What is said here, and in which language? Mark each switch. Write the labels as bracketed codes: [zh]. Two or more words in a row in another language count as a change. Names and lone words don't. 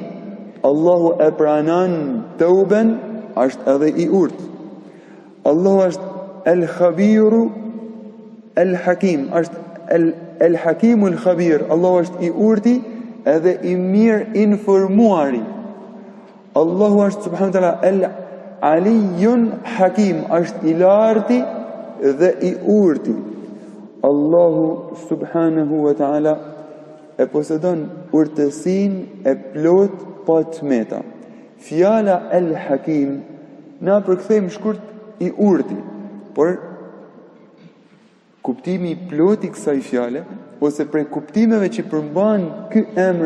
[sq] Allahu e pranon tauben, është edhe i urt. Allahu është [ar] الخبير الحكيم, [sq] është [ar] الحكيم الخبير. [sq] Allahu është i urti edhe i mirë informuari. Allahu është [ar] سبحانه وتعالى العلي حكيم, [sq] është i larti dhe i urti. Allahu [ar] سبحانه وتعالى [sq] e posedon urtësinë e plot pa tmeta. Fjala el-Hakim na përkthejmë shkurt i urti, por kuptimi i plot i kësaj fjale ose prej kuptimeve që përmban ky emër